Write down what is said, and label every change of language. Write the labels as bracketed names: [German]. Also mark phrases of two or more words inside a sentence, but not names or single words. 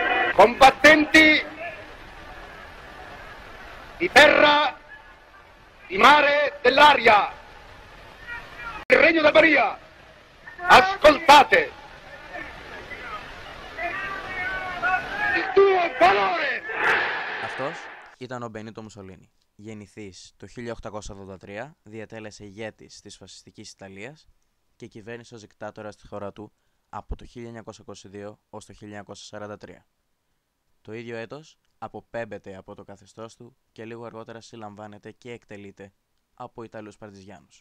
[Italian] Combattenti di terra, di mare, dell'aria, del Regno del Maria, ascoltate il tuo valore. [Greek] Αυτός ήταν ο Μπενίτο Μουσολίνι. Γεννηθής το 1883, διατέλεσε ηγέτης της φασιστικής Ιταλίας και κυβέρνησε ως δικτάτορας στη χώρα του από το 1922 ως το 1943. Το ίδιο έτος αποπέμπεται από το καθεστώς του και λίγο αργότερα συλλαμβάνεται και εκτελείται από Ιταλούς Παρτιζιάνους.